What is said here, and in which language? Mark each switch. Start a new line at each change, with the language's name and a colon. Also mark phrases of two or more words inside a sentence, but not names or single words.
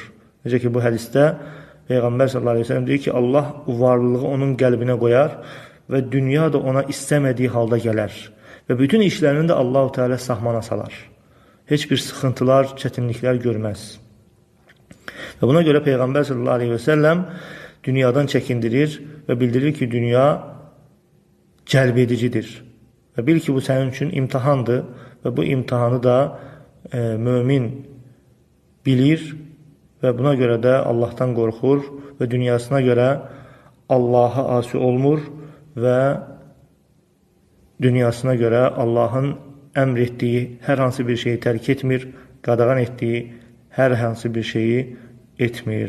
Turkish: Necə ki bu hadiste Peygamber
Arabic: صلى الله عليه وسلم
Turkish: diyor ki Allah varlılığı onun kalbine koyar ve dünya da ona istemediği halda gelir. Ve bütün işlerini de Allah-u Teala sahmana salar. Hiçbir sıkıntılar, çetinlikler görmez. Ve buna göre
Azerbaijani: Peygamber
Arabic: صلى الله عليه وسلم
Azerbaijani: dünyadan çəkindirir və bildirir ki, dünya cəlb edicidir. Və bil ki, bu sənin üçün imtihandır və bu imtihanı da mömin bilir və buna görə də Allahdan qorxur və dünyasına görə Allaha asi olmur və dünyasına görə Allahın əmr etdiyi hər hansı bir şeyi tərk etmir, qadağan etdiyi hər hansı bir şeyi etmir.